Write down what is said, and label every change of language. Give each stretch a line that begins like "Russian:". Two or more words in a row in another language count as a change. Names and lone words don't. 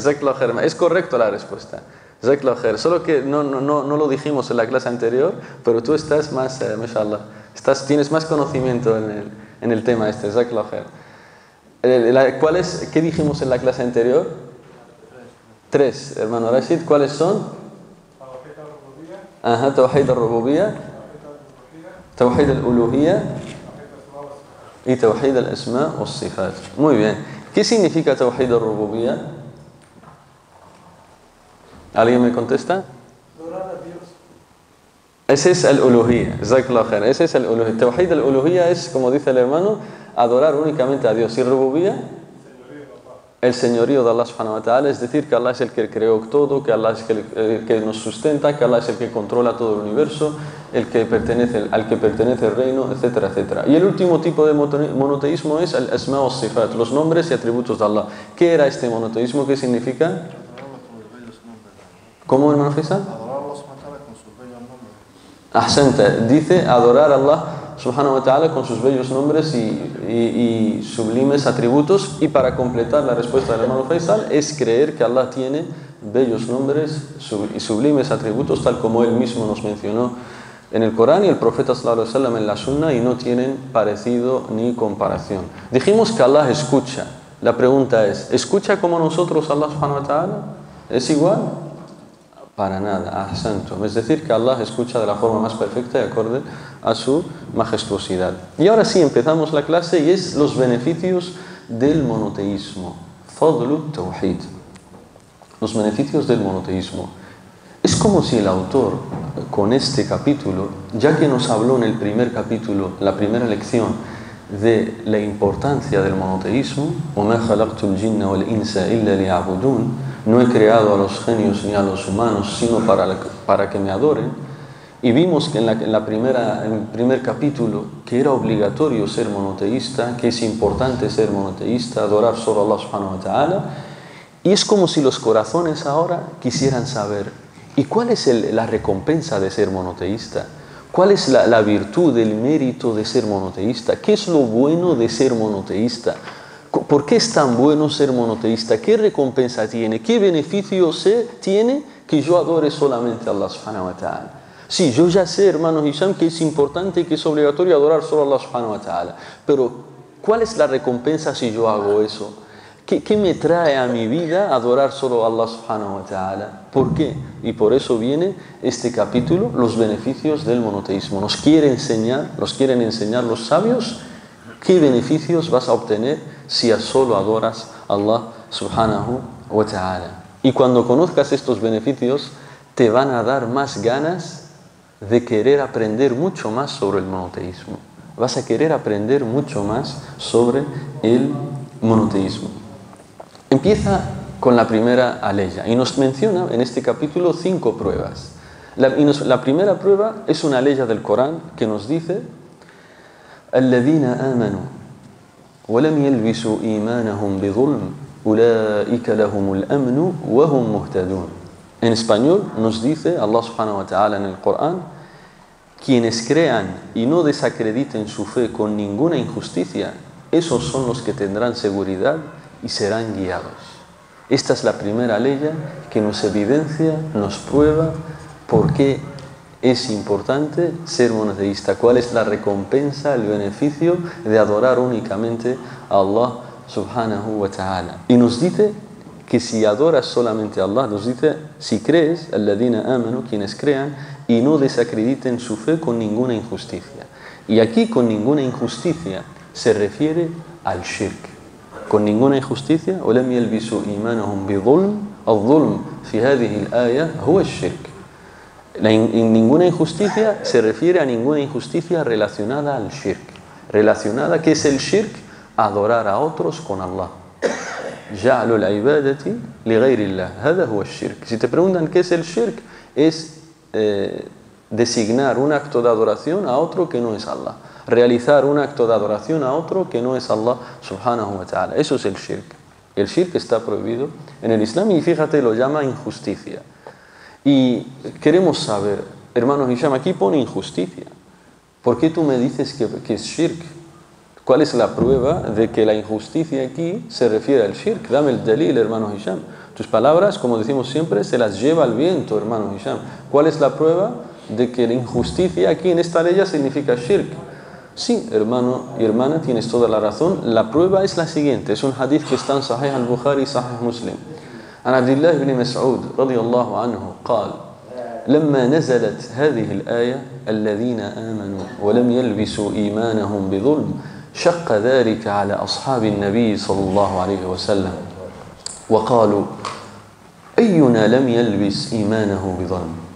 Spanish: Es correcto la respuesta. Solo que no lo dijimos en la clase anterior, pero tú estás más, mashallah, tienes más conocimiento en el tema este. ¿Qué dijimos en la clase anterior? 3, hermano Rashid. ¿Cuáles son? Ajá,
Arabic: توحيد الربوبية، توحيد الألوهية y توحيد الأسماء والصفات.
Spanish: Muy bien. ¿Qué significa Tawhid al-Rububiyya? ¿Alguien me contesta? Adorar a Dios. Ese es al-Uluhiyya. Ese es al-Uluhiyya. Tawhid al-Uluhiyya es, como dice el hermano, adorar únicamente a Dios. ¿Y Rububiyya? El señorío de Allah
Arabic: سبحانه وتعالى,
Spanish: es decir, que Allah es el que creó todo, que Allah es el que nos sustenta, que Allah es el que controla todo el universo, al que pertenece el reino, etcétera, etcétera. Y el último tipo de monoteísmo es el
Arabic: أسماء وصفات,
Spanish: los nombres y atributos de Allah. ¿Qué era este monoteísmo? ¿Qué significa? ¿Cómo, hermano Faisal? Ahsanta, dice adorar a Allah
Arabic: سبحانه وتعالى
Spanish: con sus bellos nombres y sublimes atributos. Y para completar la respuesta del hermano Faisal, es creer que Allah tiene bellos nombres y sublimes atributos, tal como él mismo nos mencionó en el Corán y el profeta
Arabic: صلى الله عليه وسلم
Spanish: en la Sunna, y no tienen parecido ni comparación. Dijimos que Allah escucha. La pregunta es, ¿escucha como nosotros Allah
Arabic: سبحانه وتعالى?
Spanish: ¿Es igual? Para nada, ahsantum. Es decir, que Allah escucha de la forma más perfecta y acorde a su majestuosidad. Y ahora sí, empezamos la clase y es los beneficios del monoteísmo.
Arabic: فضل التوحيد.
Spanish: Los beneficios del monoteísmo. Es como si el autor, con este capítulo, ya que nos habló en el primer capítulo, la primera lección, de la importancia del monoteísmo,
Arabic: وَمَا خَلَقْتُ الْجِنَّ وَالْإِنسَ إِلَّا لِيَعْبُدُونَ,
Spanish: no he creado a los genios ni a los humanos sino para que me adoren. Y vimos que en el primer capítulo que era obligatorio ser monoteísta, que es importante ser monoteísta, adorar solo a Allah
Arabic: سبحانه وتعالى.
Spanish: Y es como si los corazones ahora quisieran saber, ¿y cuál es la recompensa de ser monoteísta? ¿Cuál es la virtud, el mérito de ser monoteísta? ¿Qué es lo bueno de ser monoteísta? ¿Por qué es tan bueno ser monoteísta? ¿Qué recompensa tiene? ¿Qué beneficio tiene que yo adore solamente a Allah
Arabic: سبحانه وتعالى?
Spanish: Sí, yo ya sé, hermano Hisham, que es importante y que es obligatorio adorar solo a Allah
Arabic: سبحانه وتعالى.
Spanish: Pero, ¿cuál es la recompensa si yo hago eso? ¿Qué me trae a mi vida adorar solo a Allah
Arabic: سبحانه وتعالى?
Spanish: ¿Por qué? Y por eso viene este capítulo, los beneficios del monoteísmo. Nos quieren enseñar los sabios qué beneficios vas a obtener si solo adoras a Allah
Arabic: سبحانه وتعالى.
Spanish: Y cuando conozcas estos beneficios, te van a dar más ganas de querer aprender mucho más sobre el monoteísmo. Vas a querer aprender mucho más sobre el monoteísmo. Empieza con la primera aleya y nos menciona en este capítulo 5 pruebas. La primera prueba es una aleya del Corán que nos dice:
Arabic: الذين آمنوا ولم يلبسوا إيمانهم بظلم أولئك لهم الأمن وهم مهتدون.
Spanish: En español nos dice Allah
Arabic: سبحانه وتعالى
Spanish: en el Corán: quienes crean y no desacrediten su fe con ninguna injusticia, esos son los que tendrán seguridad y serán guiados. Esta es la primera ley que nos evidencia, nos prueba ¿Por qué es importante ser monoteísta? ¿Cuál es la recompensa, el beneficio de adorar únicamente a Allah
Arabic: سبحانه وتعالى?
Spanish: Y nos dice que si adoras solamente a Allah, nos dice, si crees,
Arabic: الذين آمنوا,
Spanish: quienes crean, y no desacrediten su fe con ninguna injusticia. Y aquí con ninguna injusticia se refiere al shirk. Con ninguna injusticia,
Arabic: ولم يلبسوا إيمانهم بظلم الظلم في هذه الآية هو الشرك.
Spanish: Ninguna injusticia se refiere a ninguna injusticia relacionada al shirk. Relacionada, ¿qué es el shirk? Adorar a otros con Allah.
Arabic: جعل العبادة لغير الله هذا هو الشرك.
Spanish: Si te preguntan qué es el shirk, es designar un acto de adoración a otro que no es Allah. Realizar un acto de adoración a otro que no es Allah
Arabic: سبحانه وتعالى.
Spanish: Eso es el shirk. El shirk está prohibido en el Islam y fíjate, lo llama injusticia. Y queremos saber, hermanos Hisham, aquí pone injusticia. ¿Por qué tú me dices que es shirk? ¿Cuál es la prueba de que la injusticia aquí se refiere al shirk? Dame el dalil, hermano Hisham. Tus palabras, como decimos siempre, se las lleva el viento, hermano Hisham. ¿Cuál es la prueba de que la injusticia aquí en esta ley significa shirk? Sí, hermano y hermana, tienes toda la razón. La prueba es la siguiente. Es un hadith que está en Sahih al-Bukhari y Sahih Muslim.
Arabic: عن عبد الله بن مسعود رضي الله عنه قال لما نزلت هذه الآية الذين آمنوا ولم يلبسوا إيمانهم بظلم شق ذلك على أصحاب النبي صلى الله عليه وسلم وقالوا أينا لم يلبس إيمانه بظلم